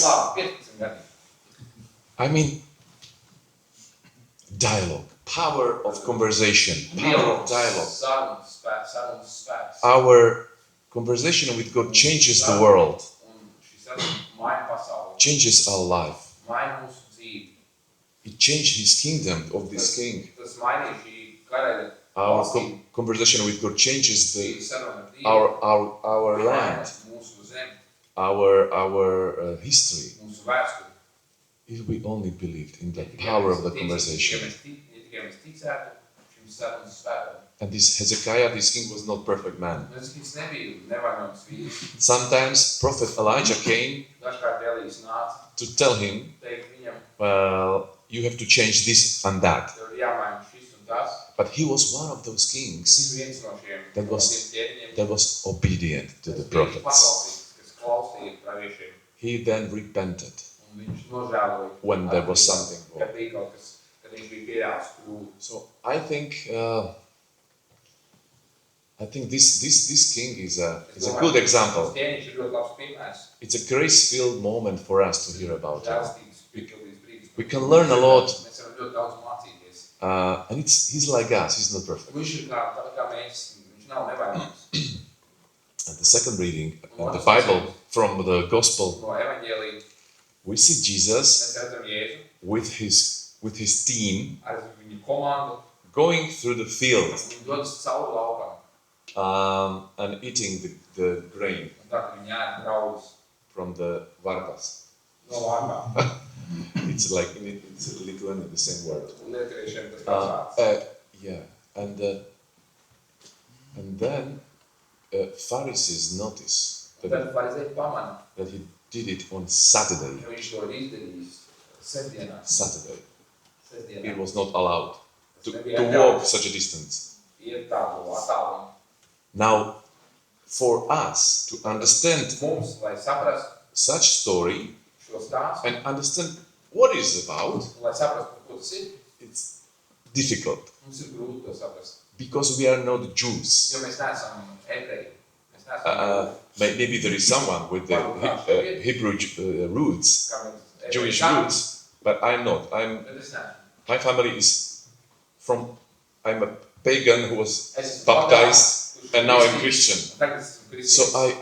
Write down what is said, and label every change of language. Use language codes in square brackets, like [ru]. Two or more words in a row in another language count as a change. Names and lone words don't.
[lv] Labi, 15 gadi. [en] I mean, dialogue, power of conversation, power of dialogue. [lv] Sarunas spēks. [en] Our conversation with God changes the world, [lv] Un šī saruna maina pasauli. [en] changes our life. [lv] Maina mūsu dzīvi. [en] It changed his kingdom of this king. [lv] Tas mainīja šī karaļa [en] Our [lv] valstību. [en] conversation with God changes [lv] Šī saruna ar Dievu [en] our land, [lv] maina mūsu zemi, [en] our history. [lv] mūsu vēsturi. [en] If we only believed in the power of the conversation. [lv] Ja tikai mēs ticētu šim sarunas spēkam. [en] And this Hezekiah, this king, was not perfect man. [lv] Tas kungs nebija nevainojams vīrs. [en] Sometimes Prophet Elijah came [lv] Dažkārt Elijas nāca [en] to tell him, [lv] teikt viņam, [en] well, you have to change this and that. [lv] tev ir jāmaina šis un tas. [en] But he was one of those kings [lv] Tas ir viens no šiem [en] That was- [lv] ķēniņiem, [en] that was obedient to the [lv] kas bija [en] prophets. [lv] paklausīgs, kas klausīja praviešiem. [en] He then repented [lv] Un viņš nožēloja, [en] when there was something [lv] kad [en] wrong. [lv] bija kaut kas, kad viņš bija pieļāvis kļūdu. [en] So I think this king is a good example. [lv] Tas ķēniņš ir ļoti labs piemērs. [en] It's a grace-filled moment for us to hear about him. [lv] Žēlstības piepildījums brīdis. [en] We can learn a lot, [lv] Mēs varam ļoti daudz mācīties. [en] and he's like us. He's not perfect. [lv] Viņš ir kā mēs, viņš nav nevainojams. [en] And the second reading in the Bible from the Gospel, [lv] No evaņģēlija [en] we see Jesus [lv] mēs redzam Jēzu [en] with his team [lv] ar viņu komandu. [en] going through the field [lv] Viņi dodas cauri laukam. [en] and eating the grain [lv] Un tā, ka viņi ēd graudus [en] from the varpas. [lv] no vārnām. [en] It's like it's Lithuanian, the same word. [lv] Un lieturiešiem tas pats vārds. [en] Yeah, and then Pharisees notice [lv] Un tad farizēji pamana, [en] that he did it on Saturday. [lv] ka viņš to ir izdarījis sestdienā. [en] Saturday. [lv] Sestdienā. [en] It was not allowed to [lv] Nebija [en] walk [lv] atļauts [en] such a distance. [lv] iet tādu attālumu. [en] Now, for us to understand [lv] Mums, lai saprastu [en] such story [lv] šo stāstu, [en] and understand what it's about, [lv] un lai saprastu, ko tas ir, [en] it's difficult [lv] mums ir grūti to saprast. [en] because we are not Jews. [lv] Jo mēs neesam ebreji. Mēs neesam [en] Maybe there is someone with the Hebrew roots, [lv] kā mēs [en] Jewish [lv] ebreji [en] roots, but I'm not. [lv] Bet es neesmu. [en] My family is I'm a pagan who was [lv] Es esmu [en] baptized [lv] pagāns, kurš [en] and now I'm [lv] kristīgs, [en] Christian. [lv] un tagad esmu [en] So [lv] kristīgs.